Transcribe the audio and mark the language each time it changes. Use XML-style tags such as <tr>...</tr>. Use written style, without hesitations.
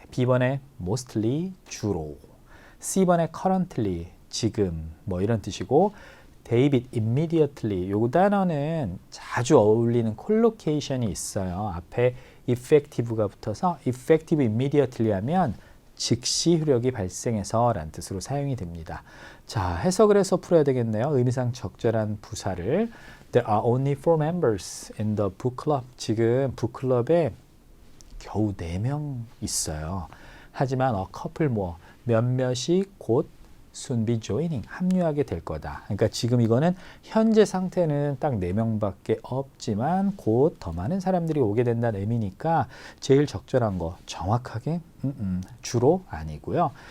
<ko>B번에 mostly, 주로. C번에 currently, 지금, 뭐 이런 뜻이고, David immediately, 요 단어는 자주 어울리는 콜로케이션이 있어요. 앞에 effective가 붙어서 effective immediately 하면 즉시 효력이 발생해서 라는 뜻으로 사용이 됩니다. 자, 해석을 해서 풀어야 되겠네요. 의미상 적절한 부사를.</ko> <en>There are only 4 members in the book club.</en> <ko>지금 북클럽에 겨우 4명 있어요. 하지만</ko> <en>a couple more,</en> <ko>몇몇이 곧</ko> <en>soon be joining,</en> <ko>합류하게 될 거다. 그러니까 지금 이거는 현재 상태는 딱 4명밖에 없지만 곧 더 많은 사람들이 오게 된다는 의미니까 제일 적절한 거 정확하게 주로 아니고요.</ko>